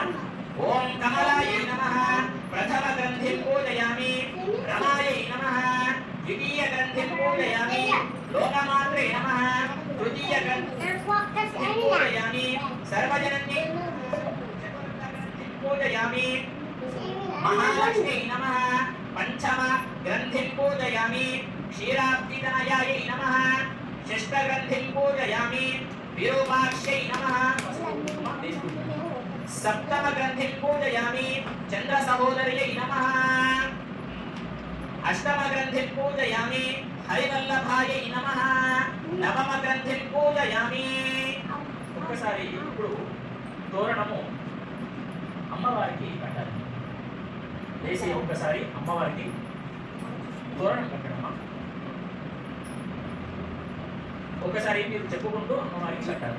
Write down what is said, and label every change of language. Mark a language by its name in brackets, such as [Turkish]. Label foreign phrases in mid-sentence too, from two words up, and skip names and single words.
[Sanskrit] ఓం కమలాయ నమః ప్రథమ గ్రంథి పూజయామి రమాయ నమః ద్వితీయ గ్రంథి పూజయామి లోకమాత్రే నమః తృతీయ గ్రంథి పూజయామి సర్వజనన్యై పూజయామి महालक्ष्मी नमः पंचम ग्रंथिं पूजयामि क्षीराब्धितनयायै नमः षष्ठ ग्रंथिं पूजयामि विरूपाक्षै नमः सप्तम ग्रंथिं पूजयामि चंद्र सहोदर्यै नमः अष्टम ग्रंथिं पूजयामि हरिवल्लभायै नमः नवम ग्रंथिं पूजयामि [Telugu] ఒక్కసారి ఇప్పుడు తోరణము అమ్మవారికి కట్టాలి. లేసి ఒక్కసారి అమ్మవారికి తోరణం కట్టడమ్మా. ఒకసారి మీరు చెప్పుకుంటూ అమ్మవారికి కట్టాలి.